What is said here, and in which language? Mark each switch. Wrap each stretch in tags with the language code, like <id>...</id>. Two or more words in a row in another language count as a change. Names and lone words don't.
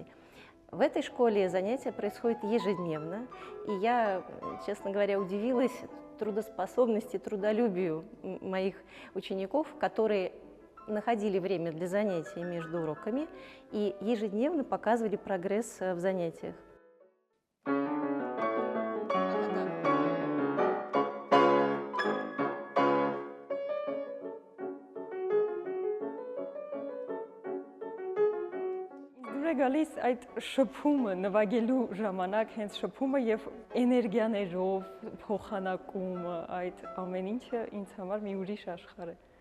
<ru>В этой школе занятия происходят ежедневно, и я, честно говоря, удивилась трудоспособности, трудолюбию моих учеников, которые находили время для занятий между уроками и ежедневно показывали прогресс в занятиях.</ru> <hy>Գալիս այդ շփումը նվագելու ժամանակ հենց շփումը եւ էներգիաներով փոխանակումը այդ ամեն ինչը ինձ համար մի ուրիշ աշխարհ է։</hy>